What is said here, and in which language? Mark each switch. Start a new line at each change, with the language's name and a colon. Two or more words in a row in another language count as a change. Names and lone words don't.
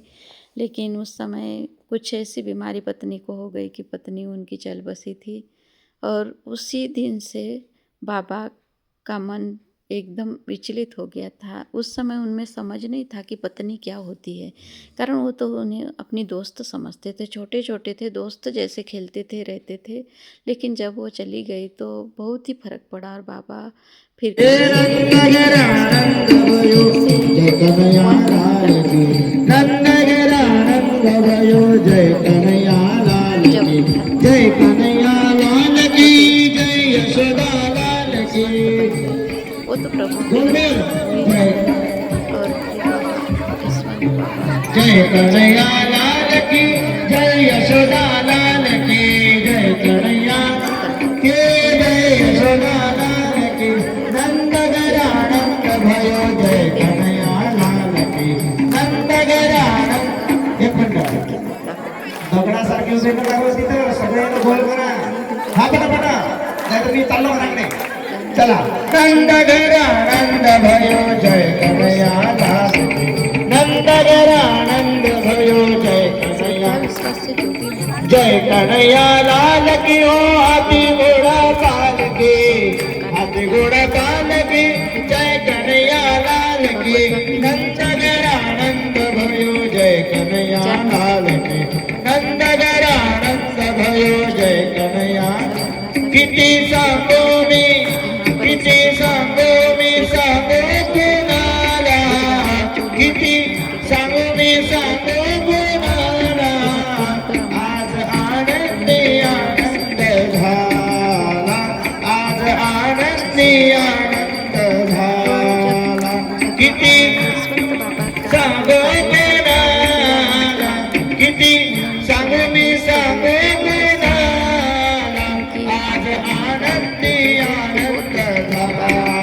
Hindi: लेकिन उस समय कुछ ऐसी बीमारी पत्नी को हो गई कि पत्नी उनकी चल बसी थी और उसी दिन से बाबा का मन एकदम विचलित हो गया था। उस समय उनमें समझ नहीं था कि पत्नी क्या होती है, कारण वो तो उन्हें अपनी दोस्त समझते थे, छोटे-छोटे थे, दोस्त जैसे खेलते थे, रहते थे। लेकिन जब वो चली गई तो बहुत ही फ़र्क पड़ा और बाबा फिर किसी नंदगरानंद भयो जय कन्हैया लाल की नंदगरानंद भयो जय कन्हैया लाल की जय कन्हैया लाल की जय यशोदा लाल की वो तो प्रभु के हुई और फिर बाबा यशवंत बाबा जय कन्हैया लाल की जय यशोदा लाल की जय कन्हैया के जय यशोदा लाल की नंदगरानंद भयो जय कन्हैया लाल की नंदगरानंद
Marathi: एक मिनिट दगडासारखी उभे नका बस तिथं सगळ्यांना गोल करा हा पटापटा नाहीतर मी चाललो घराकडे चला
Hindi: नंदगरानंद भयो जय कन्हैया लाल की नंदगरानंद भयो जय कन्हैया विश्वास से जो भी जय कन्हैया लाल की हो हाथी घोड़ा काल की हाथी घोड़ा काल की जय कन्हैया लाल की नंदगरानंद भयो जय कन्हैया लाल की नंदगरानंद भयो जय
Marathi: कन्हैया किती सांगो मी किती सांगो मी सांगो कुणाला किती सांगो मी सांगो कुणाला आज आनंदी आनंद झाला आज आनंदी आनंद झाला किती सांगो कुणाला किती सांगो मी सांगो कुणाला आज आनंदी आनंद झाला